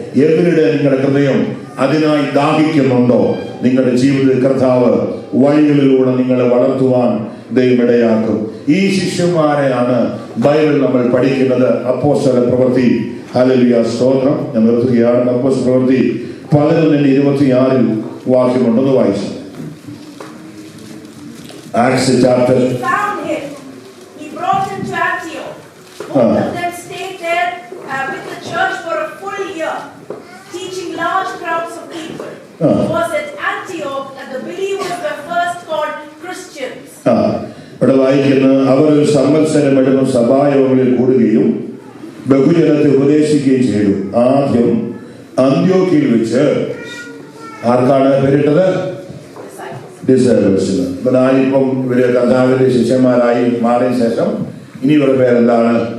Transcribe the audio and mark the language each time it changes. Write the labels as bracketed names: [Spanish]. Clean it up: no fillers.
[Malayalam] എവരുടെ നിങ്ങളുടെ ഹൃദയം അതിനായി ദാഹിക്കുന്നുണ്ടോ? നിങ്ങളുടെ ജീവിതത്തിൽ കർത്താവ് വഴികളിലൂടെ നിങ്ങളെ വളർത്തുവാൻ ദൈവമിടയാക്കും. ഈ ശിഷ്യന്മാരെയാണ് ബൈബിൾ നമ്മൾ പഠിക്കുന്നത്. അപ്പോസ്തല പ്രവൃത്തി, ഹല്ലേലൂയ, സ്തോത്രം. ഞാൻ നിർത്തുകയാണ്. അപ്പോസ്തല പ്രവൃത്തി 11:26 വാക്യമുണ്ടെന്ന് വായിച്ചു. [English] Acts chapter. He found him. He brought him to Antioch. Both of them stayed there with the church for a full year, teaching large crowds of people. It was at Antioch that the believers were first called Christians. [Malayalam] ഇവിടെ വായിക്കുന്ന, അവർ ഒരു സംവത്സരം എടുക്കും സഭായോഗങ്ങളിൽ കൂടുകയും ബഹുജനത്തെ ഉപദേശിക്കുകയും ചെയ്തു. ആദ്യം അന്ത്യോക്യയിൽ വെച്ച് ആർക്കാണ് പേരിട്ടത്? ഡിസൈബിൾസിന്. ഞാനിപ്പം ഇവര് കർത്താവിന്റെ ശിഷ്യന്മാരായി മാറിയ ശേഷം ഇനി ഇവരുടെ പേരെന്താണ്?